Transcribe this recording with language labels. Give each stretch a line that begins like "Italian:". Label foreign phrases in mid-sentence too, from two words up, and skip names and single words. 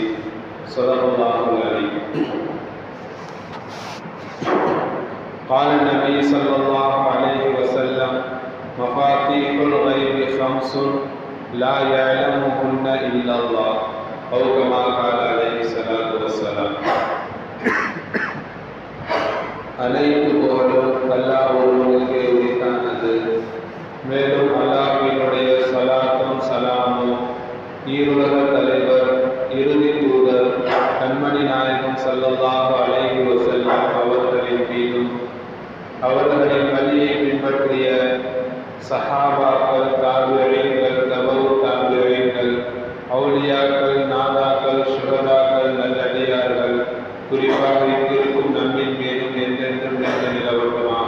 Arabic: صدق الله العليم. قال النبي صلى الله عليه وسلم: مفاتيح الغيب خمس لا يعلمهن إلا الله، أو كما قال عليه الصلاة والسلام.
Tamil: அனைத்து புகழும் அல்லாஹ் ஒருவனுக்கே உரித்தானது. மேலும் அல்லாஹ்வினுடைய ஸலாத்தும் ஸலாமும் ஈருலக தலைவர் இறுதி தூதர் கண்மணி நாயகம்
Arabic: صلى الله عليه وسلم
Tamil: அவர்களின் மீதும் அவர்களின் வழியை பின்பற்றிய சஹாபாக்கள், தாபிஈன்கள், தபவு தாபிஈன்கள், அவுலியாக்கள், நாதாக்கள், சுஹதாக்கள், நல்லடியார்கள், குறிப்பாக இங்கிருக்கும் நம்மின் மீதும் என்றென்றும் நிலவட்டமாக.